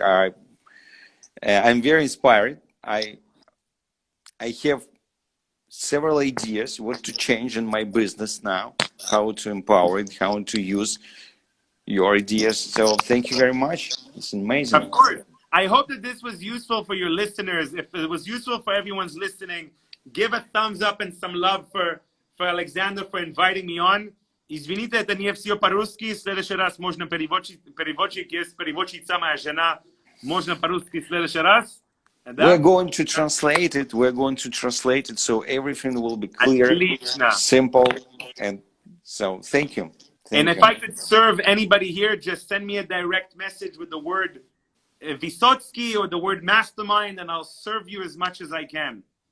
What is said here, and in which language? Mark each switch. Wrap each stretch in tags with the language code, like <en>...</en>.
<en>I'm very inspired. I have several ideas what to change in my business now, how to empower it, how to use your ideas. So thank you very much. It's amazing. Of course. I hope that this was useful for your listeners. If it was useful for everyone's listening, give a thumbs up and some love for Alexander for inviting me on.</en> <ru>Извините, это не все по-русски. В следующий раз можно переводчик, есть переводчица моя жена. Можно по-русски в следующий раз.</ru> <en>We're going to translate it. We're going to translate it so everything will be clear,</en> <ru>Отлично.</ru> <en>simple, and so thank you. And if I could serve anybody here, just send me a direct message with the word Visotsky or the word Mastermind, and I'll serve you as much as I can.</en>